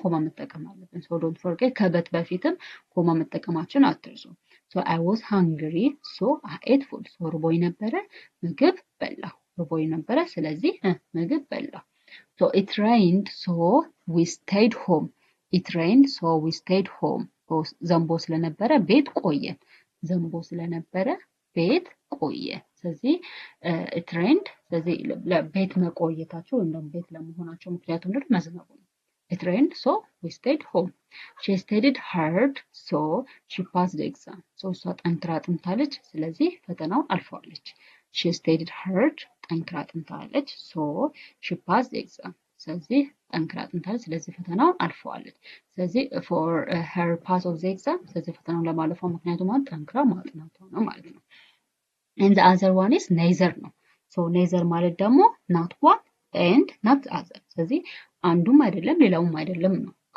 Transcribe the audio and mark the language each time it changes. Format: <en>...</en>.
<am>ኮማ መጠቀም አለብን።</am> <en>ሶ ዶንት ፎርጌት</en> <am>ከበት በፊትም ኮማ መጠቀማችን አትርሱ።</am> <en>ሶ አይ ዋዝ ሃንግሪ ሶ አይ ኤት ፉድ።</en> <am>ሶ ርቦኝ ነበረ ምግብ በላሁ። ርቦኝ ነበረ ስለዚህ ምግብ በላሁ።</am> <en>ሶ ኢት ሬይንድ ሶ ዊ ስቴይድ ሆም። ኢት ሬይንድ ሶ ዊ ስቴይድ ሆም።</en> <am>ዘንቦ ስለነበረ ቤት ቆየን። ዘንቦ ስለነበረ ቤት ቆየን። ስለዚህ</am> <en>ኢት ሬይንድ</en> <am>ስለዚህ ቤት መቆየታቸው ወይም ደግሞ ቤት ለመሆናቸው ምክንያቱ ምንድነው? መዝነቡ ነው።</am> <en>It rained, so we stayed home. She studied hard, so she passed the exam. So</en> <am>እሷ ጠንክራ አጥንታለች፣ ስለዚህ ፈተናውን አልፈዋለች።</am> <en>She studied hard,</en> <am>ጠንክራ አጥንታለች,</am> <en>so she passed the exam.</en> <am>ስለዚህ ጠንክራ አጥንታለች፣ ስለዚህ ፈተናውን አልፈዋለች። ስለዚህ</am> <en>for her pass of the exam፣</en> <am>ስለዚህ ፈተናውን ለማለፏ ምክንያቱ ማለት ጠንክራ ማጥናቷ ነው ማለት ነው።</am> <en>And the other one is neither</en> <am>ነው። So neither ማለት ደግሞ</am> <en>not one and not the other።</en> <am>ስለዚህ አንዱም አይደለም ሌላውም አይደለም ነው።</am>